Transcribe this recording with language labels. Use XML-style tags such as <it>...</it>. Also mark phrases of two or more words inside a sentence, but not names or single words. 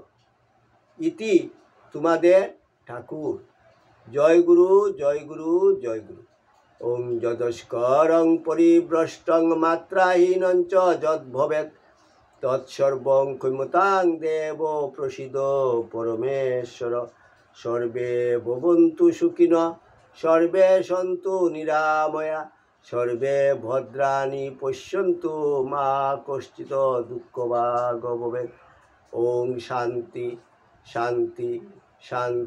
<bn>ইতি তোমাদের ঠাকুর। জয় গুরু, জয় গুরু, জয় গুরু।</bn> <sa>ওং যদস্করং পরিভ্রষ্টং মাত্রাহীনঞ্চ যদ্ভবেৎ তৎসর্বং ক্ষমতাং দেব প্রসীদ পরমেশ্বর। সর্বে ভবন্তু সুখিনঃ, সর্বে সন্তু নিরাময়া, সর্বে ভদ্রাণি পশ্যন্তু মা কশ্চিৎ দুঃখভাগ ভবেৎ। ওং শান্তি শান্তি শান্তি।</sa>